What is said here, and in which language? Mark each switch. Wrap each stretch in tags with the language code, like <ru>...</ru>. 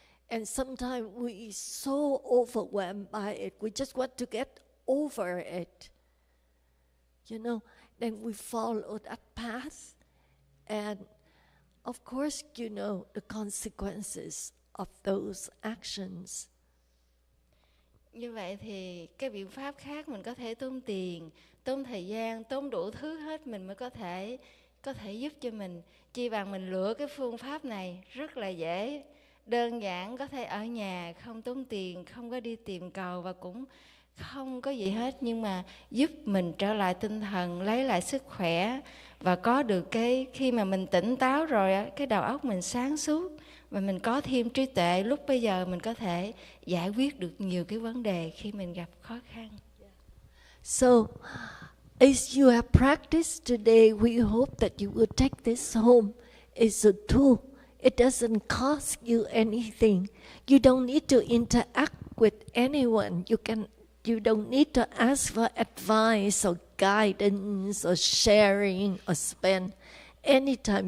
<en>And sometimes we so overwhelmed by it, we just want to get over it. Then we follow that path. And of course, the consequences of those actions.</en> <vi>Như vậy thì cái biện pháp khác mình có thể tốn tiền, tốn thời gian, tốn đủ thứ hết mình mới có thể giúp cho mình. Chi bằng mình lựa cái phương pháp này rất là dễ, đơn giản, có thể ở nhà, không tốn tiền, không có đi tìm cầu và cũng không có gì hết, nhưng mà giúp mình trở lại tinh thần, lấy lại sức khỏe và có được cái khi mà mình tỉnh táo rồi á, cái đầu óc mình sáng suốt và mình có thêm trí tuệ, lúc bây giờ mình có thể giải quyết được nhiều cái vấn đề khi mình gặp khó khăn.</vi> <en>So, as you have practiced today, we hope that you will take this home as a tool. It doesn't cost you anything. You don't need to interact with anyone. You don't need to ask for advice or guidance or sharing or spend any time.</en>